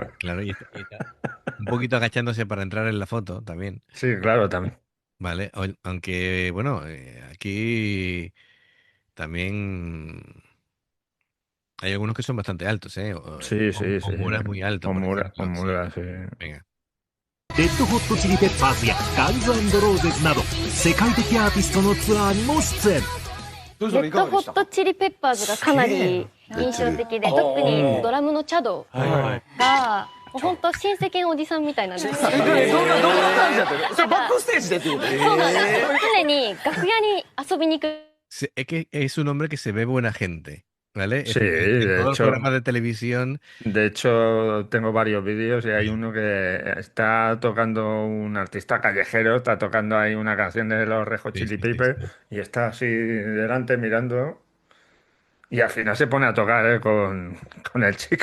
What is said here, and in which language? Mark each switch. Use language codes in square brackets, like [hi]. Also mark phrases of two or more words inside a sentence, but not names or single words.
[es] Claro, y está un poquito agachándose para entrar en la foto también, Sí, claro, también. ¿vale? Aunque, bueno, aquí también hay algunos que son bastante altos, ¿eh? Sí, sí, sí. Omura es muy alto, por ejemplo. Omura, sí. Venga. [ja] レッドホットチリペッパーズやガンズ&ローゼズなど世界的アーティストのツアーにも出演。レレッドホットチリペッパーズがかなり印象的で、特にドラムのチャドがもう本当親戚のおじさんみたいなんですよ。どんな感じだったの？それバックステージでってこと？そうなんですよ。常に楽屋に遊びに行く。 [es] Es que es un hombre que se ve buena gente, ¿vale? Sí, En de todos los hecho. programas de televisión. De hecho, tengo varios vídeos y hay uno que está tocando un artista callejero, está tocando ahí una canción de los Red Hot Sí, Chili sí, Peppers y está así delante mirando y al final se pone a tocar con el chico.